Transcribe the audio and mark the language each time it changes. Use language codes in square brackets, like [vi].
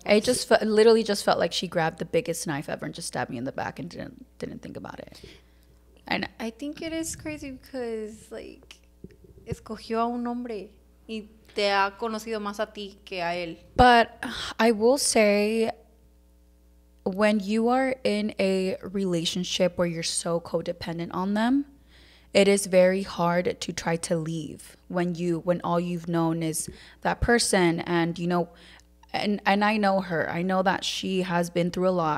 [en] It just literally just felt like she grabbed the biggest knife ever and just stabbed me in the back and didn't think about it. And I think it is crazy because like [es] escogió a un hombre y te ha conocido más a ti que a él. [en] But I will say, when you are in a relationship where you're so codependent on them, it is very hard to try to leave when all you've known is that person. And you know, and I know her. I know that she has been through a lot.